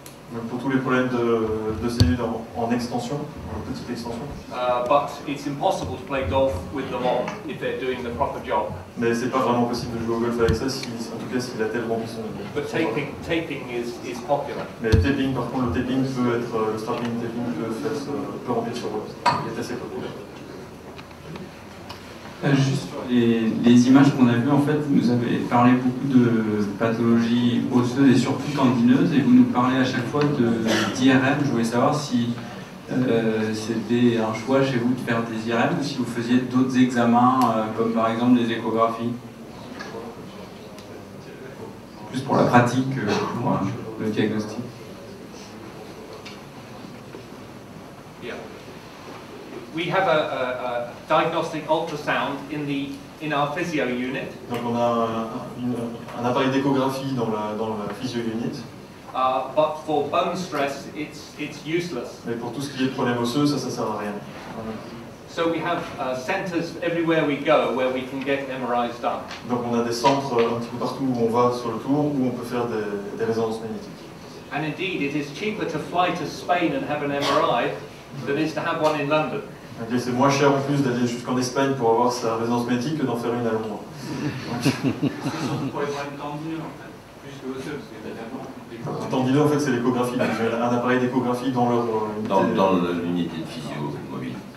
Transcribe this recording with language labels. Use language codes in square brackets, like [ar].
[fr] Donc pour tous les problèmes de cellules en extension, en petite extension. [en] But it's impossible to play golf with them on if they're doing the proper job. [fr] Mais c'est pas vraiment possible de jouer au golf avec ça, en tout cas si l'attelle remplit son job. [en] But taping is popular. [fr] Mais le taping, par contre, le taping peut être, le strapping taping peut remplir sur golf. Il est assez populaire. Juste sur les images qu'on a vues, en fait, vous nous avez parlé beaucoup de pathologies osseuses et surtout tendineuses, et vous nous parlez à chaque fois d'IRM. Je voulais savoir si c'était un choix chez vous de faire des IRM ou si vous faisiez d'autres examens, comme par exemple des échographies. Plus pour la pratique que pour le diagnostic. [en] We have a diagnostic ultrasound in our physio unit. [fr] Donc on a un appareil d'échographie dans la physio unit. [en] But for bone stress, it's useless. [fr] Mais pour tout ce qui est problème osseux, ça sert à rien. [en] So we have centers everywhere we go where we can get MRIs done. [fr] Donc on a des centres un petit peu partout où on va sur le tour où on peut faire des résonances magnétiques. [en] And indeed, it is cheaper to fly to Spain and have an MRI than is to have one in London. [fr] Okay, c'est moins cher en plus d'aller jusqu'en Espagne pour avoir sa résonance magnétique que d'en faire une à Londres. Tendineux, en fait, c'est l'échographie. J'ai un appareil d'échographie dans leur dans l'unité de physio mobile.